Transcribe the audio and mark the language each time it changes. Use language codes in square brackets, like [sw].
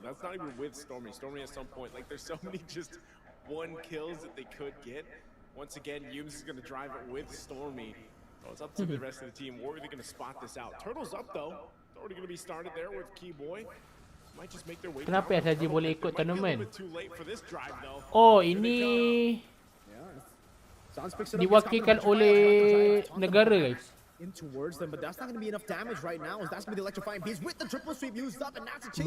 [en] That's not even with Stormy. Stormy at some point, like there's so many just 1 kills that they could get. Once again, Yums is going to drive it with Stormy. So it's up to the rest of the team. We're really going to spot this out. Turtles up though. It's already going to be started there with Keyboy. Might just make their way. [id] Kenapa ya saja boleh ikut tournament? Oh, ini diwakilkan oleh negara guys. [en] In towards them, but that's not going to be enough damage right now. That's going to be the electrifying piece with the triple sweep used up, and that's a chase